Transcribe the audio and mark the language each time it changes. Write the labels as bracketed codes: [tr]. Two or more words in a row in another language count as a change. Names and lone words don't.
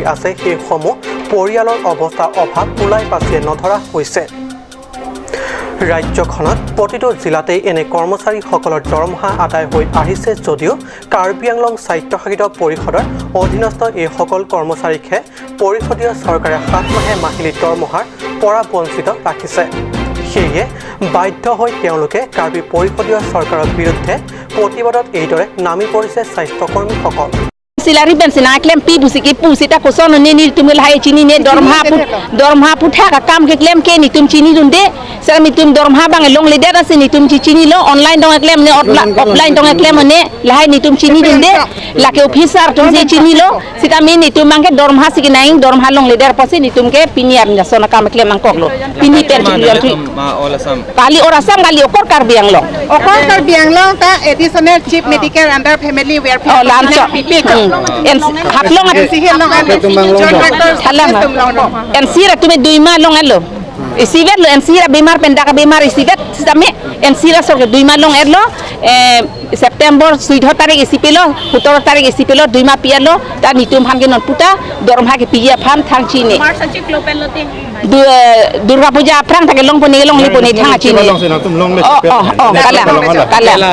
[as] আছে সেইসমূহ পৰিয়ালৰ অৱস্থা অভাৱ ওলাই পাছে নধৰা হৈছে ৰাজ্যখনত প্ৰতিটো জিলাতেই এনে কৰ্মচাৰীসকলৰ দৰমহা আদায় হৈ আহিছে যদিও কাৰ্বি আংলং স্বায়ত্তশাসিত পৰিষদৰ অধীনস্থ এইসকল কৰ্মচাৰীকহে পৰিষদীয় চৰকাৰে 7 মাহে মাহিলী দৰমহাৰ পৰা বঞ্চিত ৰাখিছে সেয়ে বাধ্য হৈ তেওঁলোকে কাৰ্বি পৰিষদীয় চৰকাৰৰ বিৰুদ্ধে প্ৰতিবাদত এইদৰে নামি পৰিছে স্বাস্থ্যকৰ্মীসকল [mjw] Silari bensin aklem pi busiki pusita koson ni tumil hai chini ne dormha putha ka kam ke klem ke ni tum chini dunde sera mi tum dormha bang long leader ase ni tum chini lo online dong klem ne offline dong klem ne lahai ni tum chini dunde la ke officer tum je chini lo sita mi ni tum mangke dormha siki naing dormha long leader pasi ni tum ke piniar na sona kam klem mangkok lo pini per kali orasam kali okor Karbi Anglong [en] ka additional chief medical under family welfare [mjw] haplong ensira tume 2 mah long elo isivet lo ensira bimar pendaka bimar isivet same ensira sorge 2 mah long elo September 17 tarik isipelo 17 tarik isipelo 2 mah pialo ta nitum han ke non puta dormha ke piya phan thang chine Durga Puja aprang take long poni thang chine kala